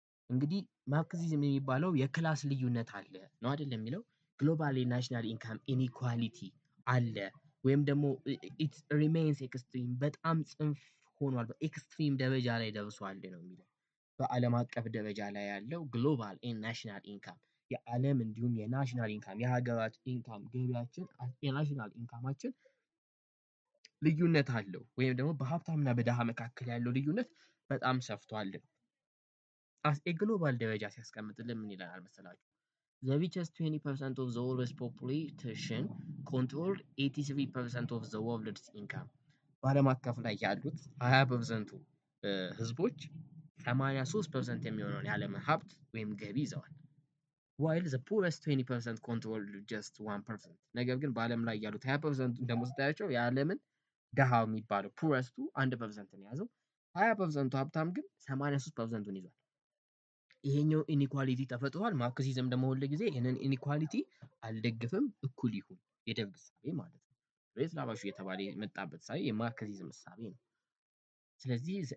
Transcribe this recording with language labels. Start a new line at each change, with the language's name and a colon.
Amharic: እንግዲህ ማርክሲዝም የሚባለው የክላስ ልዩነት አለ ነው አይደል የሚለው። ግሎባል ናሽናል ኢንካም ኢኒኳሊቲ አለ ወይም ደግሞ
English: ኢት ሪሜይንስ ኤክስትሪም
Amharic: በጣም ጽንፍ ሆኗል፣ በኤክስትሪም ደረጃ ላይ ደርሷል ነው የሚለው። በዓለም አቀፍ ደረጃ ላይ ያለው ግሎባል ናሽናል ኢንካም የዓለም እንዲሁም የናሽናል ኢንካም የሀገራት ኢንካም ገቢያችን የናሽናል ኢንካማችን ልዩነት አለው ወይም ደግሞ በሀብታምና በድሃ መካከል ያለው ልዩነት በጣም ሰፍቷል። አስ ኤ ግሎባል ደረጃ ሲያስቀምጥልን ምን ይለናል መሰላችሁ?
English: The richest 20% of the world's population control 83% of the world's income.
Amharic: በዓለም አቀፍ ላይ ያሉት 20% ህዝቦች 83% የሚሆነውን የዓለም ሀብት ወይም ገቢ ይዘዋል።
English: while the poorest 20% control just 1%.
Amharic: ነገር ግን በዓለም ላይ ያሉት 20% ደግሞ ስታያቸው የዓለምን ድሃ የሚባለው ፑረስቱ 1% ነው የያዘው። 20% ሀብታም ግን 83%ን ይዟል። ይሄኛው ኢኒኳሊቲ ተፈጥሯል። ማርክሲዝም ደግሞ ሁል ጊዜ ይህንን ኢኒኳሊቲ አልደግፍም፣ እኩል ይሁን የደርግ እሳቤ ማለት ነው። ቤት ላባሹ የተባለ የመጣበት ሳይ የማርክሲዝም እሳቤ ነው። ስለዚህ